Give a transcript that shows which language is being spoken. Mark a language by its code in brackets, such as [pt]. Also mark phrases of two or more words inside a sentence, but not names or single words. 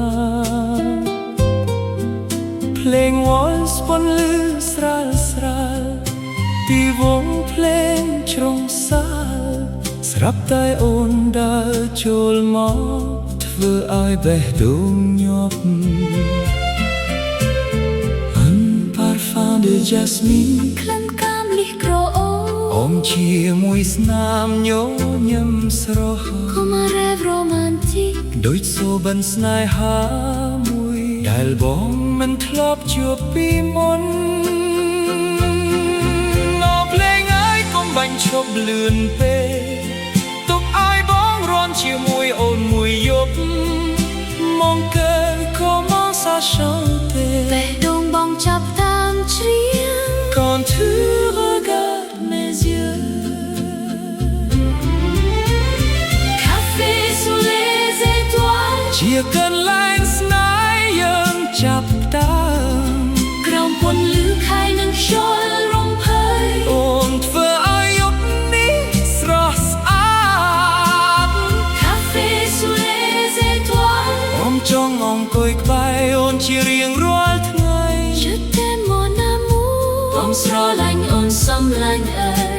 [km] ភ្លេងវ៉លស្ពន់លឺស្រាលស្រាលពីវងភ្លេងជ្រុងសាលស្រាប់តែអូនដើរចូលមកធ្វើឲ្យបេះដូងញាប់ [fr] Parfum de jasmine [km] ក្លិនកាមលិះក្រអូ អមជាមួយស្នាមញញឹមស្រស់ [fr] Comme un rêve romantique [km] ដូចសូបិនស្នេហាមួយដែលបងមិនធ្លាប់ជួបពីមុននៅភ្លេងហើយកុំបាញ់ឈប់លឿនពេកទុកឲ្យបងរាន់ជាមួយអូនមួយយប់ [fr] Mon cœur commence à chanter [km] បេះដូងបងចាប់តាមច្រៀង [fr] Quand tu regardes mes yeux Café sous les étoiles [km] ជាកន្លែងស្នេហ៍យើងចាប់តាម ក្រោមពន្លឺខែនឹងខ្យល់រំភើយ អូនធ្វើឲ្យយប់នេះស្រស់ស្អាត [fr] Café sous les étoiles [km] អូនចង់អង្គុយក្បែរអូនជារៀងរាល់ថ្ងៃ [fr] Je t'aime mon amour [km] បងស្រឡាញ់អូនសំឡាញ់អើយ